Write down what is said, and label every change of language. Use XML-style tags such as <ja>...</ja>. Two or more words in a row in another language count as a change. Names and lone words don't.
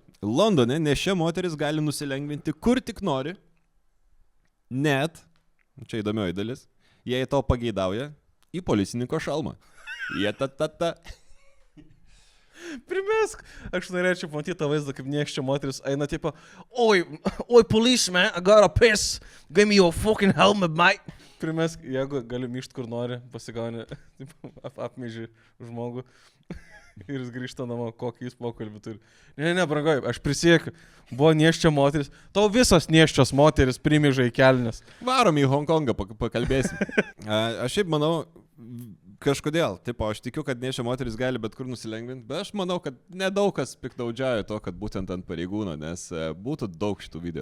<lt>Londone nešia moteris gali nusilengvinti kur tik nori, net, čia įdomioji dalis, jei to pageidauja, į policininko šalmą. Jie ta. Primesk, aš norėčiau matyti tą vaizdą, kaip neščia moteris eina tipo, oi,</lt> <en>policeman, I gotta piss, give me your fucking helmet, mate.</en> <lt>Primesk, jeigu gali myšti kur nori, pasigauni, apmėži žmogų. Ir jis grįžta namo, kokį jis pokalbį turi. Ne, brangoji, aš prisiekiu, buvo neščia moteris. Tau visos neščios moteris primėža į kelnes. Varom į Hongkongą, pakalbėsim. Aš šiaip manau, kažkodėl, tipo, aš tikiu, kad neščia moteris gali bet kur nusilengvinti, bet aš manau, kad nedaug kas piknaudžiauja to, kad būtent ant pareigūno, nes būtų daug šitų video.</lt>